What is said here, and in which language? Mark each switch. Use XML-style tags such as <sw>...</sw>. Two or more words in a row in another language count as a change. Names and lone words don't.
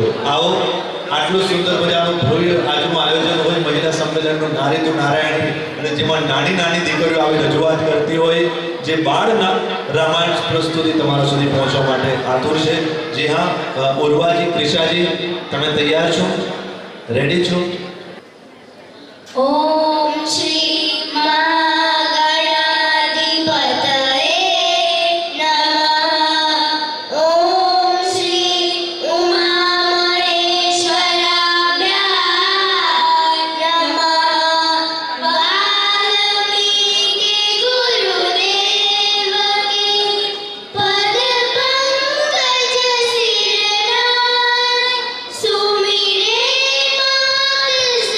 <gu>આવો, આટલું સુંદર મજાનું ભવ્ય આજનું આયોજન હોય મહિલા સંમેલનનું નારી તો નારાયણી, અને જેમાં નાની નાની દીકરીઓ આવી રજૂઆત કરતી હોય, જે બાળ રામાયણ પ્રસ્તુતિ તમારા સુધી પહોંચવા માટે આતુર છે। જી હા, ઉર્વાજી, ક્રિશાજી, તમે તૈયાર છો? રેડી છો?</gu> <sa>ओम श्री महागणाधिपतये नमः। ओम श्री उमामहेश्वराभ्यां नमः।</sa> <hi>वाल्मीकि गुरुदेव की पद पंकज सिरनाय, सुमिरे मात</hi>